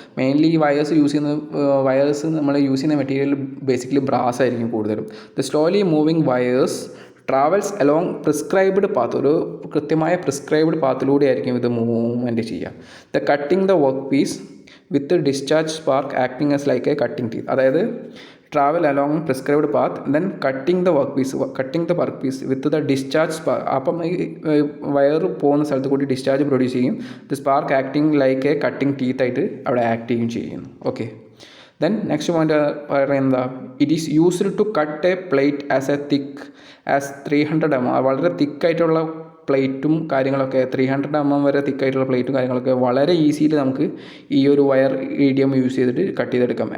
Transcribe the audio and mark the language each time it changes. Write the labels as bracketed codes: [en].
[ml] Mainly ഈ wires നമ്മൾ use ചെയ്യുന്ന മെറ്റീരിയൽ ബേസിക്കലി ബ്രാസ് ആയിരിക്കും കൂടുതലും. [en] The slowly moving wires travels along prescribed path. [ml] ഒരു കൃത്യമായ പ്രിസ്ക്രൈബ്ഡ് പാത്തിലൂടെ ആയിരിക്കും ഇത് മൂവ്മെൻറ്റ് ചെയ്യുക. [en] The cutting the workpiece with discharge spark acting as like a cutting teeth. അതായത് travel along prescribed path, then cutting the workpiece with the discharge spark. [ml] അപ്പം ഈ wire പോകുന്ന സ്ഥലത്ത് കൂടി ഡിസ്ചാർജ് പ്രൊഡ്യൂസ് ചെയ്യും. [en] the spark acting like a cutting teeth [ml] ആയിട്ട് അവിടെ act ചെയ്യുന്നു. [en] Okay, then next point പറയുന്നത് it is used to cut a plate as 300 mm. [ml] വളരെ തിക്കായിട്ടുള്ള പ്ലേറ്റും കാര്യങ്ങളൊക്കെ 300 mm വരെ തിക്കായിട്ടുള്ള പ്ലേറ്റും കാര്യങ്ങളൊക്കെ വളരെ ഈസിയിൽ നമുക്ക് ഈ ഒരു വയർ EDM യൂസ് ചെയ്തിട്ട് കട്ട് ചെയ്തെടുക്കാം.